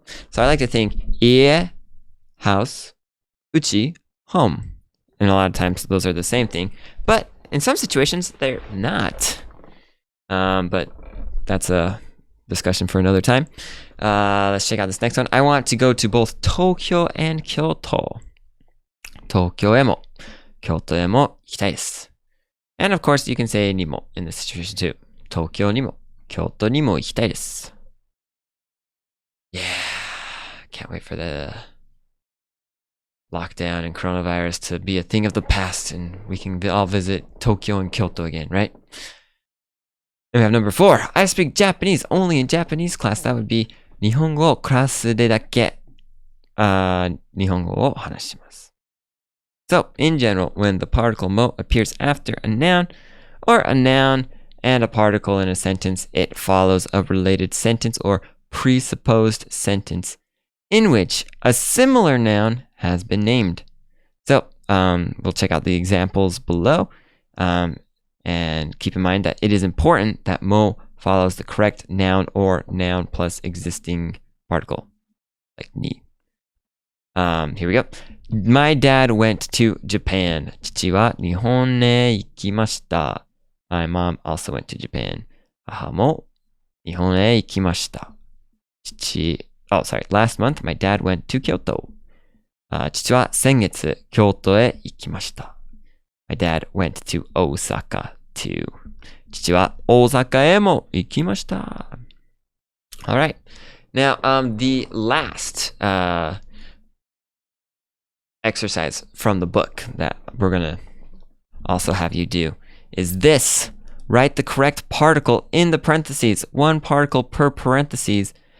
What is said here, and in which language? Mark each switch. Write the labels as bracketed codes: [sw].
[en] So I like to think ie, house, uchi, home. And a lot of times those are the same thing. But in some situations, they're not. But that's a discussion for another time. Let's check out this next one. I want to go to both Tokyo and Kyoto. [ja] Tokyo へも Kyoto へも行きたいです。 [en] And of course, you can say にも in this situation too. [ja] Tokyo にも Kyoto にも行きたいです。 [en] Yeah, can't wait for the lockdown and coronavirus to be a thing of the past and we can all visit Tokyo and Kyoto again, right? Then we have number 4. I speak Japanese only in Japanese class. That would be [ja] 日本語をクラスでだけ日本語を話します。 [en] So, in general, when the particle mo appears after a noun or a noun and a particle in a sentence, it follows a related sentence or presupposed sentence in which a similar noun has been named. So, we'll check out the examples below. And keep in mind that it is important that mo follows the correct noun or noun plus existing particle, like ni. Here we go. My dad went to Japan. [ja] 父は日本へ行きました. [en] My mom also went to Japan. [ja] 母も日本へ行きました. [en] Last month, my dad went to Kyoto. [ja] 父は先月、京都へ行きました. [en] My dad went to Osaka too. [ja] 父は大阪へも行きました。 [en] Alright. Now, the last exercise from the book that we're gonna also have you do is this. Write the correct particle in the parentheses. One particle per parentheses.